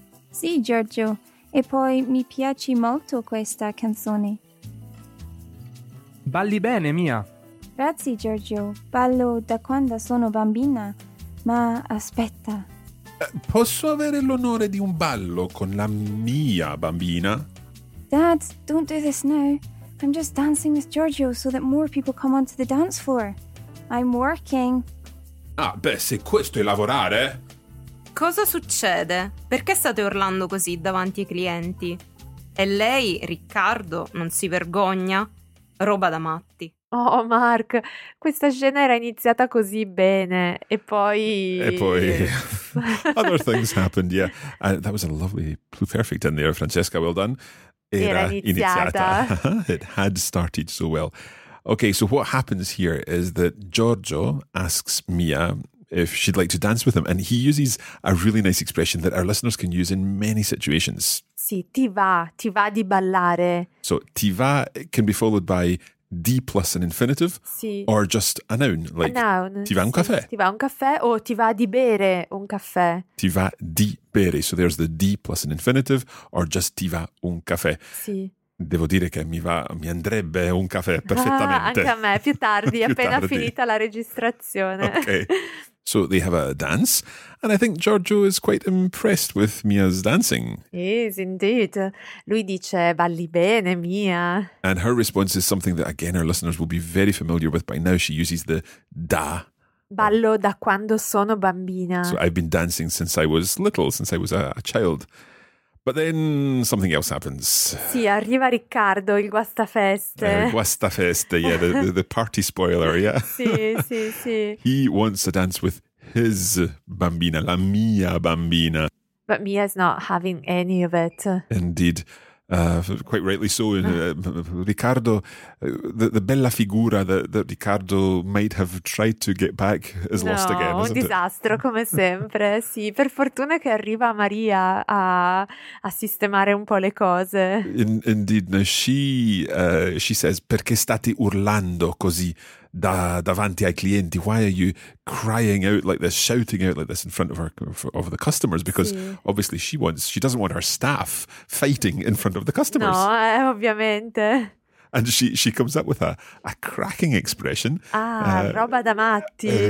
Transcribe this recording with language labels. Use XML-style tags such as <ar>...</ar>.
<it>Sì, Giorgio. E poi mi piace molto questa canzone. Balli bene, Mia. Grazie, Giorgio. Ballo da quando sono bambina. Ma aspetta. Posso avere l'onore di un ballo con la mia bambina?</it> <en>Dad, don't do this now. I'm just dancing with Giorgio so that more people come onto the dance floor. I'm working.</en> <it>Ah, beh, se questo è lavorare. Cosa succede? Perché state urlando così davanti ai clienti? E lei, Riccardo, non si vergogna? Roba da matti. Oh, Mark, questa scena era iniziata così bene. E poi...</it> <en>Other things happened, yeah. That was a lovely pluperfect in there, Francesca, well done. Era iniziata. It had started so well. Okay, so what happens here is that Giorgio asks Mia if she'd like to dance with him, and he uses a really nice expression that our listeners can use in many situations.</en> <it>Sì, ti va di ballare.</it> <en>So ti va can be followed by D plus an infinitive,</en> <it>sì.</it> <en>Or just a noun, like a noun.</en> <it>Ti va un caffè? Sì, ti va un caffè o ti va di bere un caffè? Ti va di bere.</it> <en>So there's the D plus an infinitive or just</en> <it>ti va un caffè. Sì. Devo dire che mi andrebbe un caffè perfettamente. Ah, anche a me, più tardi, più appena tardi. Finita la registrazione. Ok.</it> <en>So they have a dance, and I think Giorgio is quite impressed with Mia's dancing. Yes, indeed. Lui dice,</en> <it>balli bene, Mia.</it> <en>And her response is something that, again, our listeners will be very familiar with by now. She uses the da.</en> <it>Ballo da quando sono bambina.</it> <en>So I've been dancing since I was little, since I was a child. But then something else happens.</en> <it>Sì, arriva Riccardo, il guastafeste.</it> <en>Guastafeste, yeah, the party spoiler, yeah.</en> <it>Sì, sì, sì.</it> <en>He wants to dance with his bambina,</en> <it>la mia bambina.</it> <en>But Mia's not having any of it. Indeed. Quite rightly so. Riccardo, the bella figura that Riccardo might have tried to get back is no, lost again, isn't</en> <it>un disastro</it> <en>it?</en> <it>Come sempre. Sì, per fortuna che arriva Maria a sistemare un po' le cose.</it> <en>Indeed, now she says,</en> <it>perché state urlando così davanti ai clienti?</it> <en>Why are you crying out like this, shouting out like this in front of of the customers? Because</en> <it>sì.</it> <en>Obviously she doesn't want her staff fighting in front of the customers.</en> <it>No, ovviamente.</it> <en>And she comes up with a cracking expression.</en> <it>Ah, roba da matti.</it>